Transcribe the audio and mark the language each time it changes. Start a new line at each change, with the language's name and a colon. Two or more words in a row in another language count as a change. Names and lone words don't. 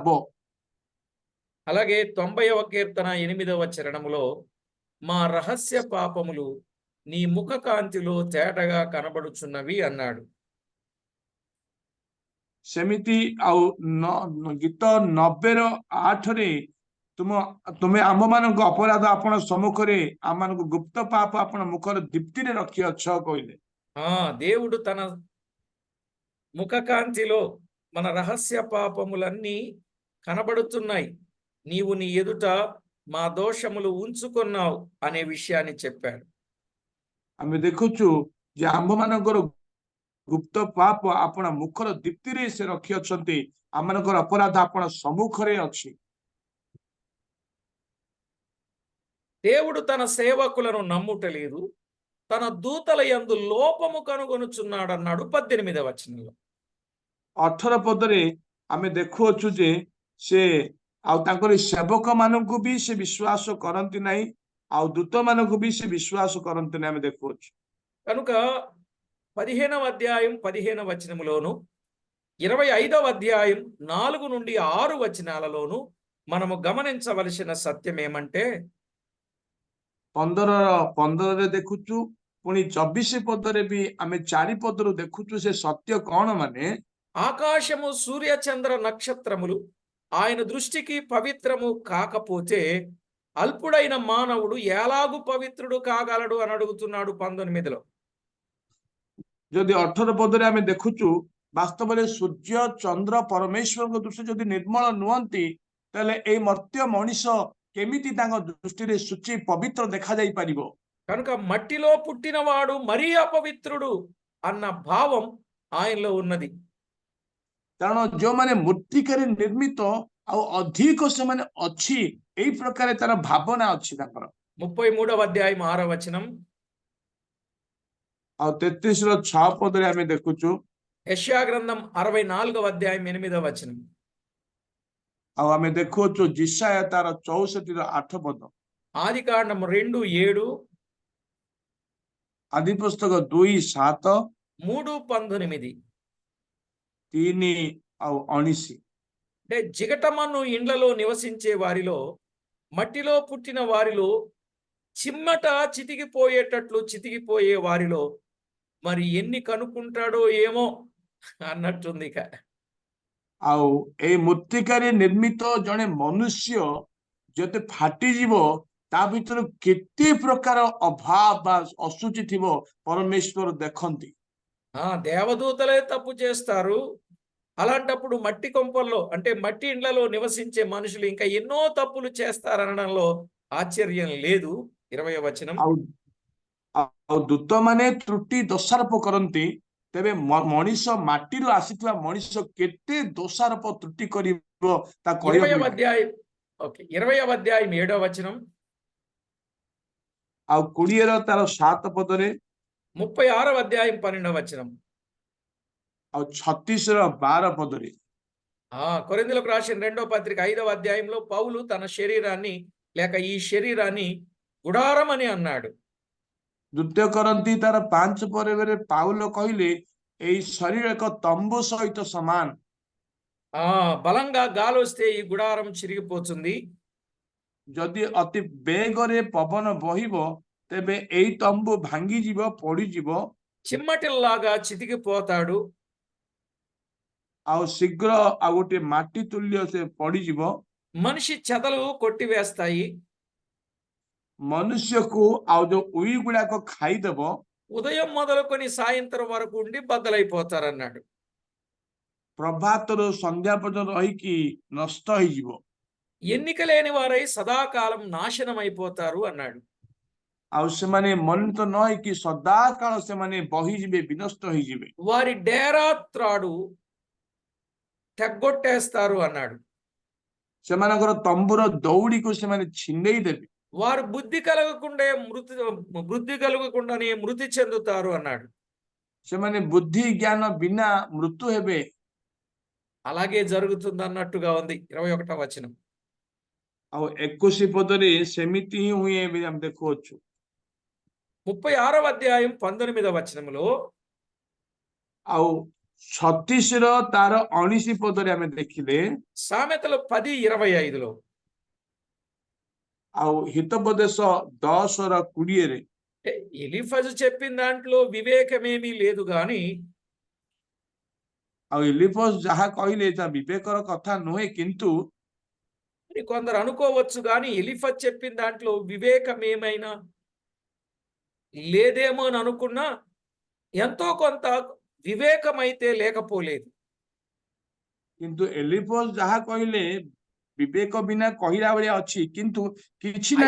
Telugu: అలాగే 90వ కీర్తన 8వ చరణములో మా రహస్య పాపములు నీ ముఖ కాంతిలో తేటగా కనబడుచున్నవి అన్నాడు.
Odia: ସେମିତି ଆଉ ଗୀତ 90:8 ତୁମେ ଆମମାନଙ୍କ ଅପରାଧ ଆପଣ ସମ୍ମୁଖରେ ଆମମାନଙ୍କୁ ଗୁପ୍ତ ପାପ ଆପଣ ମୁଖର ଦୀପ୍ତିରେ ରଖିଅଛ କହିଲେ.
Telugu: దేవుడు తన ముఖ కాంతిలో మన రహస్య పాపములన్నీ కనబడుతున్నాయి, నీవు నీ ఎదుట మా దోషములు ఉంచుకున్నావు అనే విషయాన్ని చెప్పాడు.
Odia: ଆମେ ଦେଖୁଛୁ ଯେ ଆମ୍ଭମାନଙ୍କର ଗୁପ୍ତ ପାପ ଆପଣ ମୁଖର ଦୀପ୍ତିରେ ସେ ରଖିଅଛନ୍ତି, ଆମମାନଙ୍କର ଅପରାଧ ଆପଣ ସମ୍ମୁଖରେ ଅଛି.
Telugu: దేవుడు తన సేవకులను నమ్ముటలేదు, తన దూతల యందు లోపము కనుగొనుచున్నాడు అన్నాడు 18వ వచనంలో.
Odia: 18 ପଦରେ ଆମେ ଦେଖୁଅଛୁ ଯେ ସେ ଆଉ ତାଙ୍କର ସେବକ ମାନଙ୍କୁ ବି ସେ ବିଶ୍ୱାସ କରନ୍ତି ନାହିଁ, ଆଉ ଦୂତ ମାନଙ୍କୁ ବି ସେ ବିଶ୍ୱାସ କରନ୍ତି ନାହିଁ ଆମେ ଦେଖୁଅଛୁ.
Telugu: కనుక 15వ అధ్యాయం 15వ వచనములోను 25వ అధ్యాయం 4 నుండి 6 వచనాలలోను మనము గమనించవలసిన సత్యం ఏమంటే
Odia: 15ରେ ଦେଖୁଛୁ, ପୁଣି 24 ପଦରେ ବି ଆମେ 4 ପଦରୁ ଦେଖୁଛୁ ସେ ସତ୍ୟ କଣ ମାନେ
Telugu: ఆకాశము సూర్య చంద్ర నక్షత్రములు ఆయన దృష్టికి పవిత్రము కాకపోతే అల్పుడైన మానవుడు ఎలాగు పవిత్రుడు కాగలడు అని అడుగుతున్నాడు 19లో.
Odia: ଯଦି 18 ପଦରେ ଆମେ ଦେଖୁଛୁ ବାସ୍ତବରେ ସୂର୍ଯ୍ୟ ଚନ୍ଦ୍ର ପରମେଶ୍ୱରଙ୍କ ଦୃଷ୍ଟି ଯଦି ନିର୍ମଳ ନୁହନ୍ତି ତାହେଲେ ଏଇ ମର୍ତ୍ତ୍ୟ ମଣିଷ କେମିତି ତାଙ୍କ ଦୃଷ୍ଟିରେ ଶୁଚି ପବିତ୍ର ଦେଖାଯାଇ ପାରିବ?
Telugu: కనుక మట్టిలో పుట్టినవాడు మరీ అపవిత్రుడు అన్న భావం ఆయనలో ఉన్నది.
Odia: କାରଣ ଯୋଉମାନେ ମୂର୍ତ୍ତିକାରେ ନିର୍ମିତ ଆଉ ଅଧିକ ସେମାନେ ଅଛି, ଏଇ ପ୍ରକାର ତାର ଭାବନା ଅଛି ତାଙ୍କର.
Telugu: 33వ అధ్యాయం 6వ వచనం,
Odia: ଆଉ 33:6 ପଦରେ ଆମେ ଦେଖୁଛୁ,
Telugu: యెషయా గ్రంథం 64వ అధ్యాయం 8వ వచనం,
Odia: ଆଉ ଆମେ ଦେଖୁଛୁ ଜିସାୟା ତାର 64:8 ପଦ,
Telugu: ఆదికాండం 2:7,
Odia: ଆଦି ପୁସ୍ତକ 2:7,
Telugu: 3:19.
Odia: 3 ଆଉ 19.
Telugu: అంటే జిగటమన్ను ఇండ్లలో నివసించే వారిలో, మట్టిలో పుట్టిన వారిలో, చిమ్మట చితికిపోయేటట్లు చితికిపోయే వారిలో మరి ఎన్ని కనుక్కుంటాడో ఏమో అన్నట్టుంది ఇక.
Odia: ଆଉ ଏଇ ମୂର୍ତ୍ତିକାରେ ନିର୍ମିତ ଜଣେ ମନୁଷ୍ୟ ଯଦି ଫାଟିଯିବ ତା ଭିତରୁ କେତେ ପ୍ରକାର ଅଭାବ ବା ଅଶୁଚି ଥିବ ପରମେଶ୍ୱର ଦେଖନ୍ତି.
Telugu: దేవదూతలే తప్పు చేస్తారు, అలాంటప్పుడు మట్టి కొంపల్లో అంటే మట్టి ఇండ్లలో నివసించే మనుషులు ఇంకా ఎన్నో తప్పులు చేస్తారనడంలో ఆశ్చర్యం లేదు. 20వ వచనం,
Odia: ଆଉ ଦୂତମାନେ ତ୍ରୁଟି ଦୋଷାରୋପ କରନ୍ତି, ତେବେ ମଣିଷ ମାଟିରୁ ଆସିଥିବା ମଣିଷ କେତେ ଦୋଷାରୋପ ତ୍ରୁଟି କରିବ ତା
Telugu: 20వ అధ్యాయం 7వ వచనం,
Odia: ଆଉ 20ର ତାର 7 పଦରେ,
Telugu: 36వ అధ్యాయం 12వ వచనం,
Odia: ଆଉ 36ର 12 పଦରେ.
Telugu: కొరింథీయులకు రాసిన 2వ పత్రిక 5వ అధ్యాయంలో పౌలు తన శరీరాన్ని లేక ఈ శరీరాన్ని గుడారం అని అన్నాడు.
Odia: 2 କରନ୍ତି ତାର 5 ପରେ ପାଉଲ କହିଲେ ଏଇ ଶରୀର ଏକ ତମ୍ବୁ ସହିତ ସମାନ.
Telugu: బలంగా గాలి వస్తే ఈ గుడారం చిరిగిపోతుంది.
Odia: ଯଦି ଅତି ବେଗରେ ପବନ ବହିବ ତେବେ ଏଇ ତମ୍ବୁ ଭାଙ୍ଗିଯିବ, ପୋଡ଼ିଯିବ.
Telugu: చిమ్మటిల్లాగా చితికిపోతాడు.
Odia: ଆଉ ଶୀଘ୍ର ଆଉ ଗୋଟେ ମାଟି ତୁଲ୍ୟ ସେ ପଡ଼ିଯିବ.
Telugu: మనిషి చెదలు కొట్టివేస్తాయి.
Odia: ମନୁଷ୍ୟକୁ ଆଉ ଯୋଉ ଉଇ ଗୁଡାକ ଖାଇଦେବ.
Telugu: ఉదయం మొదలుకొని సాయంత్రం వరకు ఉండి బద్దలైపోతారన్నాడు.
Odia: ପ୍ରଭାତରୁ ସନ୍ଧ୍ୟା ପର୍ଯ୍ୟନ୍ତ ରହିକି ନଷ୍ଟ ହେଇଯିବ.
Telugu: ఎన్నిక లేని వారై సదాకాలం నాశనం అయిపోతారు అన్నాడు.
Odia: ଆଉ ସେମାନେ ମନୋନୀତ ନ ହେଇକି ସଦା କାଳ ସେମାନେ ବହିଯିବେ, ବିନଷ୍ଟ ହେଇଯିବେ।
Telugu: వారి డేరా త్రాడు తెగ్గొట్టేస్తారు అన్నాడు.
Odia: ସେମାନଙ୍କର ତମ୍ବୁର ଦଉଡ଼ିକୁ ସେମାନେ ଛିଣ୍ଡେଇ ଦେବେ।
Telugu: వారు బుద్ధి కలగకుండానే మృతి చెందుతారు అన్నాడు.
Odia: ସେମାନେ ବୁଦ୍ଧି ଜ୍ଞାନ ବିନା ମୃତ୍ୟୁ ହେବେ।
Telugu: అలాగే జరుగుతుంది అన్నట్టుగా ఉంది 21వ వచనం.
Odia: ଆଉ 21 ପଦରେ ସେମିତି ହିଁ ହୁଏ ବୋଲି ଆମେ ଦେଖୁଅଛୁ।
Telugu: 36వ అధ్యాయం 19వ వచనంలో
Odia: ଆଉ 36 ର ତାର 19 ପଦରେ ଆମେ ଦେଖିଲେ,
Telugu: సామెతలు 10:25లో
Odia: ଆଉ ହିତୋପଦେଶ 10 ର 20ରେ
Telugu: ఎలీఫజు చెప్పిన దాంట్లో వివేకమేమీ లేదు గాని
Odia: ଆଉ ఎలీఫజ్ ଯାହା କହିଲେ ତା ବିବେକର କଥା ନୁହେଁ, କିନ୍ତୁ
Telugu: కొందరు అనుకోవచ్చు కానీ ఎలీఫజ్ చెప్పిన దాంట్లో వివేకం ఏమైనా లేదేమో అని అనుకున్నా ఎంతో కొంత వివేకమైతే లేకపోలేదు.
Odia: କିନ୍ତୁ ఎలీఫజ్ ଯାହା କହିଲେ ବିବେକ ବିନା କହିଲା ଭଳିଆ ଅଛି, କିନ୍ତୁ କିଛି ନା